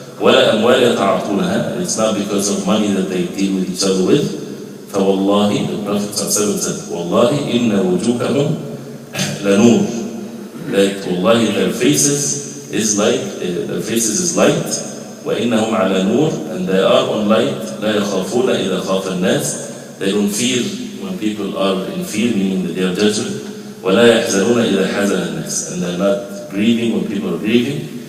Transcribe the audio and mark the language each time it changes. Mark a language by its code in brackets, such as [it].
[ar] ولا أموال يتعاطونها, [en] and it's not because of money that they deal with each other with. [ar] فوالله, [en] the Prophet said, [ar] والله إن وجوههم لنور, [en] that wallahi their faces is light [ar] وإنهم على نور, [en] and they are on light. [ar] لا يخافون إذا خاف الناس, [en] they don't fear when people are in fear, meaning that they are judged. [ar] ولا يحزنون إذا حزن الناس, [en] and they are not grieving when people are grieving.